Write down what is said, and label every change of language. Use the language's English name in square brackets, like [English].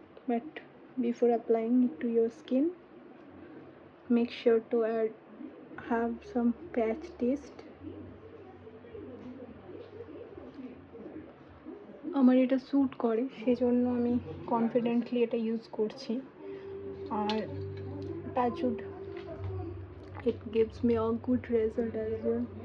[English] But before applying it to your skin, make sure to have some patch test. [Bangla] আমার এটা sweet করে, সেজন্য আমি কনফিডেন্টলি এটা ইউজ করছি। [English] আর touch wood, it gives me a good result as well.